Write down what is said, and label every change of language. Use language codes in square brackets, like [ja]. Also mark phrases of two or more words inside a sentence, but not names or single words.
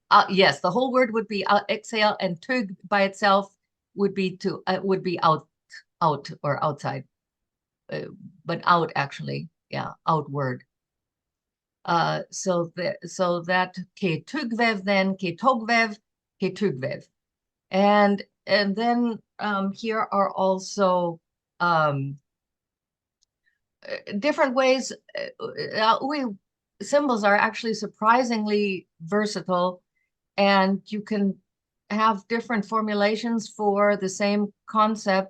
[en] Yes, the whole word would be exhale, and tug by itself would be out or outside, but out actually, yeah, outward. So that ke tugvev, then ke togvev, ke tugvev, and then here are also different ways. Symbols are actually surprisingly versatile, and you can have different formulations for the same concept.